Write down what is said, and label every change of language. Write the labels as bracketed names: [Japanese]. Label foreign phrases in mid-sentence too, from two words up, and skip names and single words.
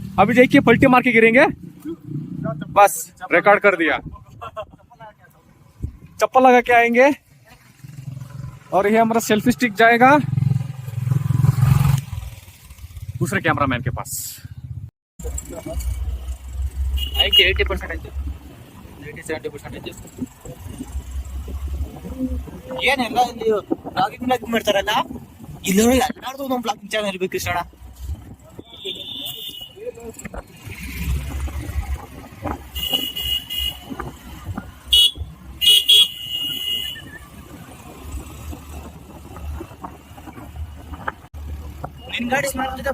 [Hindi] अभी देखिए पलटी मार के गिरेंगे। बस रिकॉर्ड कर दिया। चप्पल लगा के आएंगे और ये हमारा [English] selfie stick [Hindi] जाएगा दूसरे कैमरामैन के पास। [Kannada] 80% ಐತೆ 70% ಏನೆಲ್ಲ ಇಲ್ಲಿ ಬ್ಲಾಗಿಂಗ್ ಮಾಡ್ತಾರಲ್ಲ, ಇಲ್ಲಿ ಎಲ್ಲಾರ್ದು ಒಂದೊಂದು [English] vlogging channel [Kannada] ಇರ್ಬೇಕು ಕೃಷ್ಣ. ನಿನ್ ಗಾಡಿ ಸ್ಮೆಲ್ ಬರ್ತಿದ್ದ,